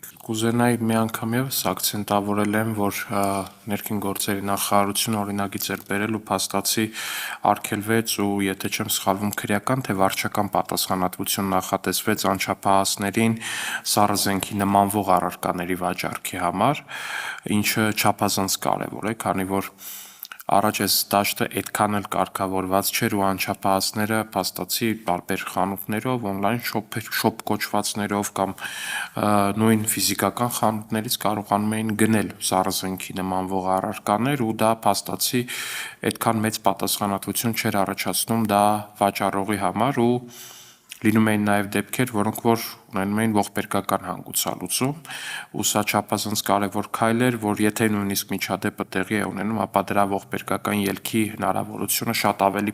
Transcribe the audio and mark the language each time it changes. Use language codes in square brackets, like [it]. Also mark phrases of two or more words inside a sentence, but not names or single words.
[hy] Կուզենայի մի անգամ եւս ակցենտավորել եմ, որ ներքին գործերի նախարարությունը օրինագիծ էր բերել ու փաստացի արգելվեց ու եթե չեմ սխալվում քրեական թե վարչական պատասխանատվություն նախատեսվեց անչափահասներին սառը զենքի նմանվող առարկաների վաճառքի համար, ինչը չափազանց կարևոր է, քանի որ առաջ այս դաշտը այդքան էլ կարգավորված չէր ու անչափահասները փաստացի տարբեր խանութներով, [en] on-line shop [hy] կոչվածներով կամ նույն ֆիզիկական խանութներից կարողանում էին գնել զառազենքի նմանվող առարկաներ ու դա փաստացի այդքան մեծ պատասխանատվություն չէր առաջացնում դա վաճառողի համար ու լինում էին նաև դեպքեր, որոնք որ ունենում էին ողբերգական հանգուցալուծում, ու սա չափազանց կարևոր քայլ էր, որ եթե նույնիսկ միջադեպը տեղի է ունենում, ապա դրա ողբերգական ելքի հնարավորությունը շատ ավելի